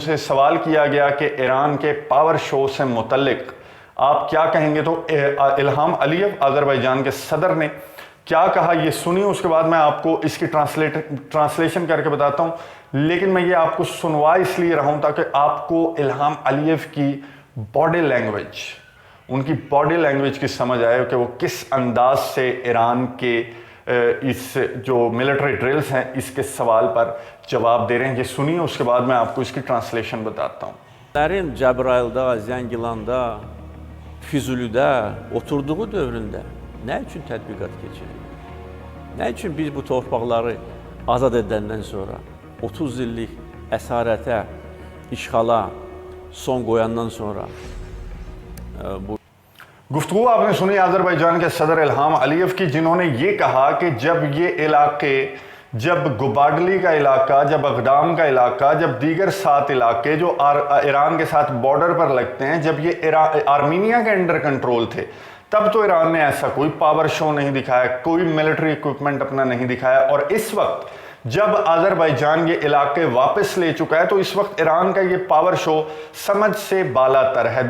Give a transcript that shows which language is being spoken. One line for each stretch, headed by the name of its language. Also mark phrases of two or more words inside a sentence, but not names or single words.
Urdu: سے سوال کیا گیا کہ ایران کے
English: power show
Urdu: سے متعلق آپ کیا کہیں گے، تو الہام علیف آذربائیجان کے صدر نے کیا کہا یہ سنی، اس کے بعد میں آپ کو اس کی ٹرانسلیشن کر کے بتاتا ہوں، لیکن میں یہ آپ کو سنوا اس لیے رہا ہوں تاکہ آپ کو الہام علیف کی
English: body language,
Urdu: ان کی
English: body language
Urdu: کی سمجھ آئے کہ وہ کس انداز سے ایران کے اس جو
English: military drills
Urdu: ہیں اس کے سوال پر جواب دے رہے ہیں۔ یہ سنیے، اس کے بعد میں آپ کو اس کی ٹرانسلیشن بتاتا ہوں۔
Azerbaijani: Cəbrayılda, Zəngilanda, Füzulidə oturduğu dövründə nə üçün tədbiqat keçirir? Nə üçün biz bu torpaqları azad edəndən sonra 30 illik əsarətə, işğala son qoyandan sonra bu
Urdu: گفتگو آپ نے سنی آذربائیجان کے صدر الہام علیف کی، جنہوں نے یہ کہا کہ جب یہ علاقے، جب گبادلی کا علاقہ، جب اغدام کا علاقہ، جب دیگر 7 علاقے جو ایران کے ساتھ بارڈر پر لگتے ہیں، جب یہ آرمینیا کے
English: under control
Urdu: تھے، تب تو ایران نے ایسا کوئی
English: power show
Urdu: نہیں دکھایا، کوئی
English: military equipment
Urdu: اپنا نہیں دکھایا، اور اس وقت جب آذربائیجان یہ علاقے واپس لے چکا ہے تو اس وقت ایران کا یہ
English: power show
Urdu: سمجھ سے بالا تر ہے۔